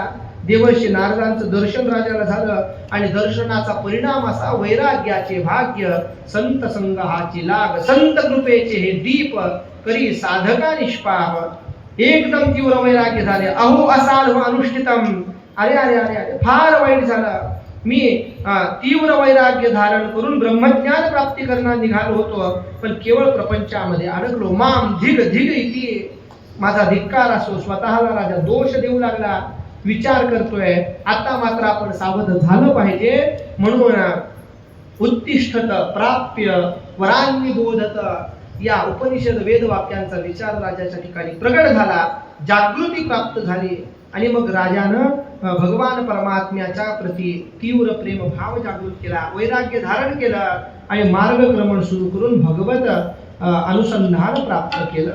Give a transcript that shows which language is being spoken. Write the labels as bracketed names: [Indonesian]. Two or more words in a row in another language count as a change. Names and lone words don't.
[Marathi] देवर्षी नारदांचं दर्शन राजाला झालं आणि दर्शनाचा परिणाम असा, वैराग्याचे भाग्य संत संगहाची लाग, संत कृपेचे हे दीप करी साधका निष्पाप. एकदम तीव्र वैराग्य झाले. [Sanskrit] अहो असाध्व अनुष्ठितम. [Marathi] अरे अरे अरे अरे फार वाईट झालं. मी तीव्र वैराग्य धारण करून ब्रह्मज्ञान प्राप्ती करणार निघालो होतो, पण केवळ प्रपंचामध्ये अडकलो. [Sanskrit] माम धिग धिग इति. [Marathi] माझा धिक्कार असो. स्वतःला राजा दोष देऊ लागला. विचार करतोय आता मात्र आपण सावध झालं पाहिजे. म्हणून [Sanskrit] उत्तिष्ठत प्राप्य वरान्निबोधत [Marathi] या उपनिषद वेद वाक्यांचा विचार राजाच्या ठिकाणी प्रगट झाला. जागृती प्राप्त झाली आणि मग राजानं भगवान परमात्म्याच्या प्रती तीव्र प्रेम भाव जागृत केला. वैराग्य धारण केलं आणि मार्गक्रमण सुरू करून भगवत अनुसंधान प्राप्त केलं.